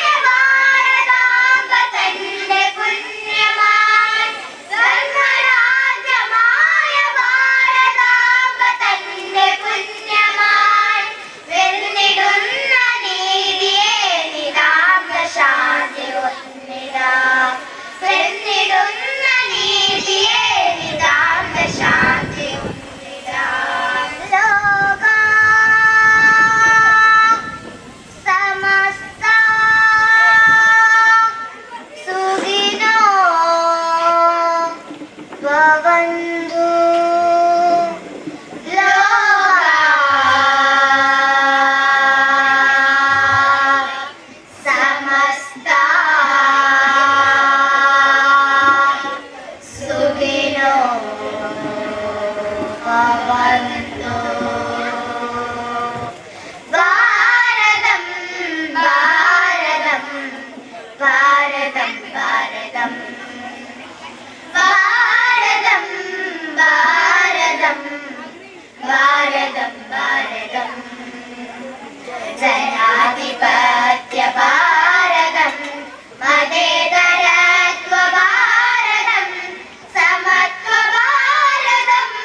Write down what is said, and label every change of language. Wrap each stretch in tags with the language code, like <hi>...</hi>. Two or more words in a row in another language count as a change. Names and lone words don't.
<ml>ഭാരതാംബ തന്റെ പുണ്യമായി ധർമ്മരാജ്യമായ ഭാരതാംബ തന്റെ പുണ്യമായി വെന്നിടുന്ന നീതിയെ നിതാന്ത ശാന്തി ഒന്നിടാ വെന്നിടുന്ന നീതിയെ നിതാന്ത ശാന്തി ഒന്നിടാ ലോക</ml> <sa>സമസ്ത സുഖിനോ ഭവന്തു ലോക സമസ്ത സുഖിനോ ഭവന്തു</sa> <ml>ഭാരതം ഭാരതം ഭാരതം ഭാരതം ഭാരതം ഭാരതം ഭാരതം ഭാരതം ജനാധിപത്യ ഭാരതം മതേതരത്വ ഭാരതം സമത്വ ഭാരതം</ml>